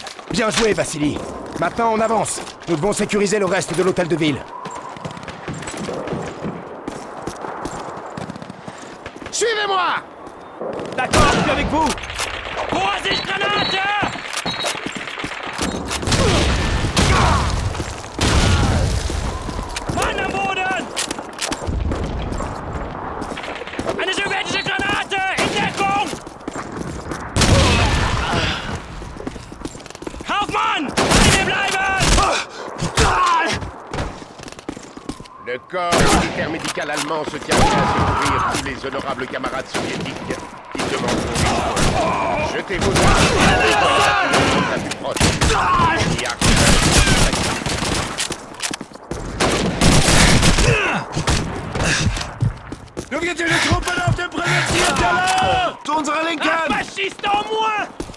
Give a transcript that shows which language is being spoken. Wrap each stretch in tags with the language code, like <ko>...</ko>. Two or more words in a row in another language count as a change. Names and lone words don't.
<fr>Bien joué, Vassili. Maintenant, on avance. Nous devons sécuriser le reste de l'hôtel de ville. Suivez-moi! D'accord, je suis avec vous!</fr> <de>Vorsicht, Granate! Mann am Boden! Eine sowjetische Granate! In Deckung! Kaufmann! Bei mir bleiben!</de> <fr>Le corps militaire médical allemand se tient prêt à secourir tous les honorables camarades soviétiques qui demanderont des soins. Jetez vos armes dans la plus proche. Il y a</fr> <de>Sowjetische Truppen auf dem Präsentierteller! Zu unserer</de> <fr>Un</fr> <de>Linken!</de> <fr>fasciste en moins!</fr>